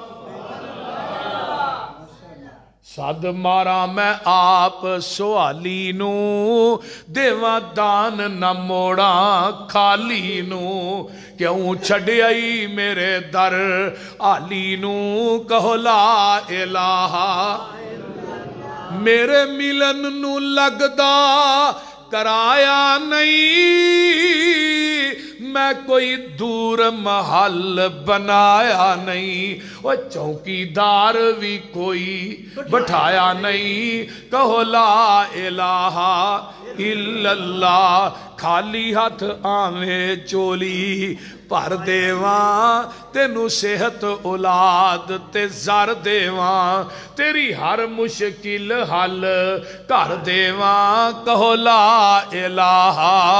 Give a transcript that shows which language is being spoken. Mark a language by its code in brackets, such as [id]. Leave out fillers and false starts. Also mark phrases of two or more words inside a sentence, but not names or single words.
[pa] ਸਦ ਮਾਰਾ ਮੈਂ ਆਪ ਸੁਹਾਲੀ ਨੂੰ, ਦੇਵਾਂ ਦਾਨ ਨਾ ਮੋੜਾਂ ਖਾਲੀ ਨੂੰ, ਕਿਉਂ ਛੱਡਿਆਈ ਮੇਰੇ ਦਰ ਹਾਲੀ ਨੂੰ, ਕਹੋ [ar] لا إله. [pa] ਮੇਰੇ ਮਿਲਨ ਨੂੰ ਲੱਗਦਾ ਕਰਾਇਆ ਨਹੀਂ, ਮੈਂ ਕੋਈ ਦੂਰ ਮਹਿਲ ਬਣਾਇਆ ਨਹੀਂ, ਵੋ ਚੌਕੀਦਾਰ ਭੀ ਕੋਈ ਬਿਠਾਇਆ ਨਹੀਂ, ਕਹੋ [ar] لا إله إلا الله. [pa] ਖਾਲੀ ਹੱਥ ਆਵੇ ਚੋਲੀ ਭਰ ਦੇਵਾਂ, ਤੈਨੂੰ ਸਿਹਤ ਔਲਾਦ ਤੇ ਜ਼ਰ ਦੇਵਾਂ, ਤੇਰੀ ਹਰ ਮੁਸ਼ਕਿਲ ਹੱਲ ਕਰ ਦੇਵਾਂ, ਕਹੋ [ar] لا إله.